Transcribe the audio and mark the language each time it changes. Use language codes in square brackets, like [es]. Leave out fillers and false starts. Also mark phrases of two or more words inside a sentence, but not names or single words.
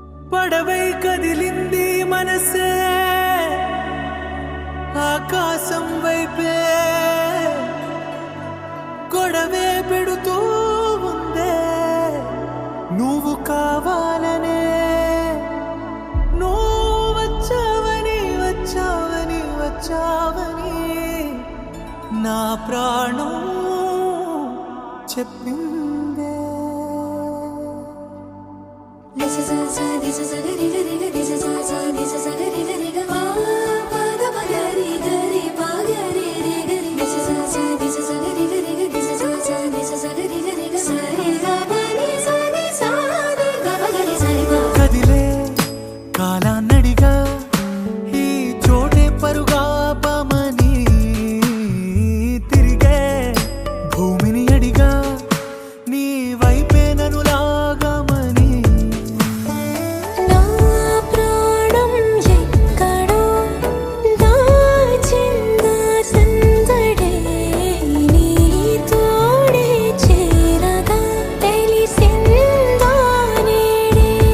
[te] పడవై కదిలింది మనసే ఆకాశం వైపే గొడవే పెడుతూ ఉందే నువ్వు కావాలనే నువ్వు వచ్చావని వచ్చావని వచ్చావని నా ప్రాణం చెప్పిందే [en] This is a gari gari gari. This is a gari gari gari. Pa ga pa gari gari pa gari re gari. This is a gari gari gari. This is a gari gari gari. Sa re ga pa ni sa re ga pa gari sa re pa. [te] కదిలే కాలాన్నడిగా ఈ చోటే పరుగా పమని తిరిగే భూమిని అడిగా నీ వైపే నన్ను లాగమని నా ప్రాణం ఎక్కడో దాచిందా సందడే నీ తోడే చేరగా తెలిసిందా నేడే